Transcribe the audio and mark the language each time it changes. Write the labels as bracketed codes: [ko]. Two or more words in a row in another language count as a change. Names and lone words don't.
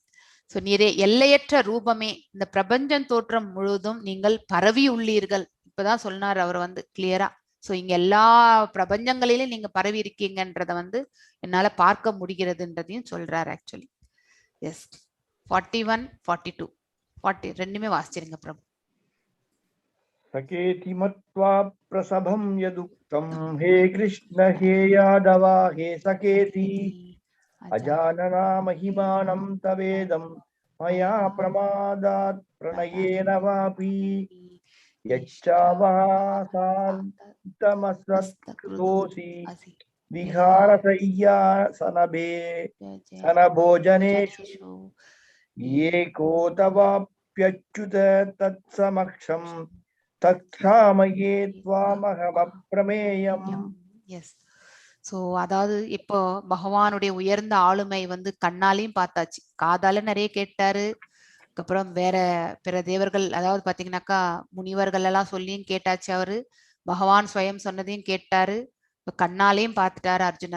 [ta] சோ நீரே எல்லையற்ற ரூபமே, இந்த பிரபஞ்சம் தோற்றம் முழுவதும் நீங்கள் பரவி உள்ளீர்கள். இப்பதான் சொன்னார் அவர் கிளியரா. சோ இங்க எல்லா பிரபஞ்சங்களிலும் நீங்க பரவி இருக்கீங்கன்றத வந்து என்னால பார்க்க முடிகிறதுன்றதையும் சொல்றாரு ஆக்சுவலி. எஸ் 41 42 40 ரெண்டுமே வாசிச்சிருங்க பிரபு. [sa] सकेति मत्वा प्रसभं यदुक्तं हे कृष्ण हे यादव हे सकेति अजानना महिमानं तवेदं मया प्रमादात् प्रणयेन वापि यच्चावसान्तमसत्कृतोऽसि विहारशय्यासनभे सनभोजनेषु एको तवाप्यच्युत तत्समक्षं क्षामये त्वामहमप्रमेयम्. [ta] எஸ். சோ அதாவது இப்போ பகவானுடைய உயர்ந்த ஆளுமை வந்து கண்ணாலையும் பார்த்தாச்சு, காதால நிறைய கேட்டாரு, அதுக்கப்புறம் வேற பிற தேவர்கள் அதாவது பாத்தீங்கன்னாக்கா முனிவர்கள் எல்லாம் சொல்லியும் கேட்டாச்சு, அவரு பகவான் ஸ்வயம் சொன்னதையும் கேட்டாரு, கண்ணாலையும் பார்த்துட்டாரு அர்ஜுனர்.